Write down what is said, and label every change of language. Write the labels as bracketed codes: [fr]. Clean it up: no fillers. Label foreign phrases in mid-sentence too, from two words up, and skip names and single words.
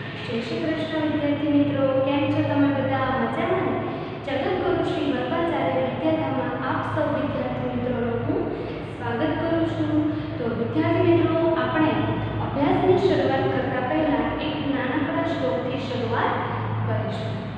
[gu] જય શ્રી કૃષ્ણ વિદ્યાર્થી મિત્રો, કેમ છો તમે બધા મજામાં ને? जगद्गुरु श्री वल्लभाचार्य विद्याधामમાં આપ સૌ વિદ્યાર્થી મિત્રોનું હું સ્વાગત કરું છું। તો વિદ્યાર્થી મિત્રો, આપણે અભ્યાસની શરૂઆત કરતા પહેલા એક નાનકડા શ્લોકથી શરૂઆત કરીશું।